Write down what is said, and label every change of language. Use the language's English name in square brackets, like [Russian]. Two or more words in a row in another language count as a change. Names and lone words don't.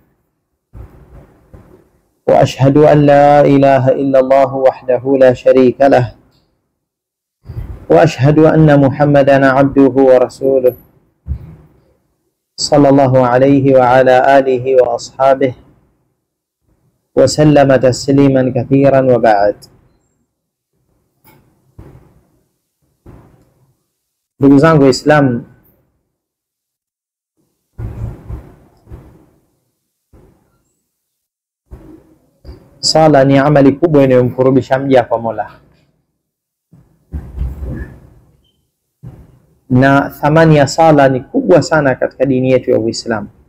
[Arabic] وأشهد أن لا إله إلا الله وحده لا شريك له، وأشهد أن محمدا عبده ورسوله صلى الله عليه وعلى آله وأصحابه وسلم تسليما كثيرا. وبعد. [Swahili] Ndugu zangu Waislamu, sala ni amali kubwa inayomkurubisha mja kwa Mola, na thamani ya sala ni kubwa sana katika dini yetu ya Uislamu.